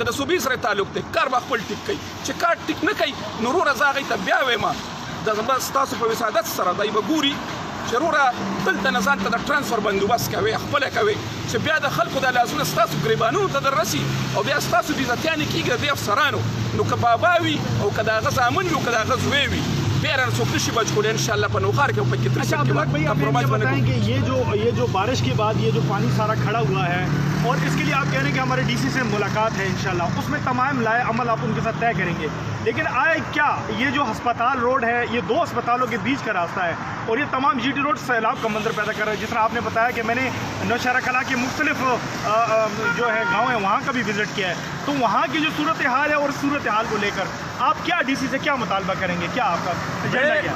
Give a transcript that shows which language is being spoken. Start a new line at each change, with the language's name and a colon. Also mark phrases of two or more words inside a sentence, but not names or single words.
Pashto: که د صوبې سره تعلق دی کار به خپل ټیک کوي چې کار ټیک نه کوي نو وروره زه هغوی ته بیا وایم د ستاسو په وسادت سره دی به ګوري چې وروره دلته نه ځان ته د ټرانسفر بندوبست کوئ خپله کوئ چې بیا د خلکو د لاسونه ستاسو ګریبانونو ته در رسي او بیا ستاسو بېزتیانې کېږي د دې افسرانو نو که بابا وي او که د هغه زامن وي او که د هغه زوی وي بیا څوک نشي بچ کولی انشاءالله په نوښار کې او په کترسک کې کمپرومائز
Urdu: بتائیں کہ یہ جو بارش کے بعد یہ جو پانی سارا کھڑا ہوا ہے اور اس کے لیے آپ کہہ رہے ہیں کہ ہمارے ڈی سی سے ملاقات ہے انشاءاللہ اس میں تمام لائے عمل آپ ان کے ساتھ طے کریں گے لیکن آئے کیا یہ جو ہسپتال روڈ ہے یہ 2 ہسپتالوں کے بیچ کا راستہ ہے اور یہ تمام جی ٹی روڈ سیلاب کا منظر پیدا کر رہا ہے جس طرح آپ نے بتایا کہ میں نے نوشہرہ کلاں کے مختلف جو ہے گاؤں ہیں وہاں کا بھی وزٹ کیا ہے تو وہاں کی جو صورتحال ہے اور صورتحال کو لے کر آپ کیا ڈی سی سے کیا مطالبہ کریں گے کیا آپ کا ایجنڈا کیا